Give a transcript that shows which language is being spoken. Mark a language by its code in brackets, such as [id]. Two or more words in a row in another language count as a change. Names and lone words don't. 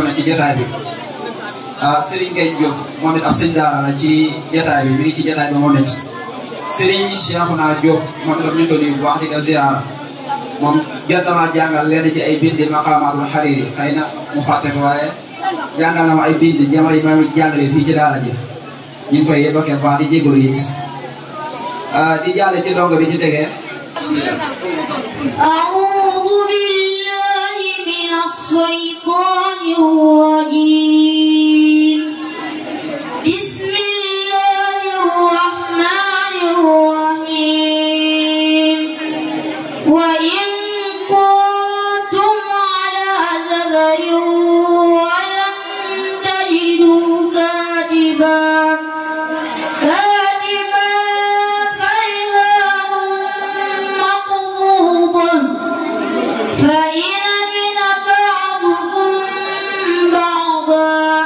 [wo] na ci jotaay bi Serigne Gueye Diop moom it ab sëñ daara la ci jotaay bi mi ngi ci jotaay bi moom it Serigne Cheikhouna Diop moom itam ñu ngi ko nuyu bu baax di ko ziara moom jot na maa jàngal leen ci ay bindi maqaamaatul xariri xëy na mu fàtte ko waaye jàngal na ma ay bindi jamono yi ma jàngale fii ci daara ji ñu ngi koy évoqué bu baax di jégalu it di jàlle ci ndongo bi ci tegee bismillah [ar] أعوذ بالله من الشيطان الرجيم بسم الله الرحمن الرحيم وإن كنتم على سفر ولن تجدوا كاتبا فرهان مقبوضة فإن أمن بعضكم بعضا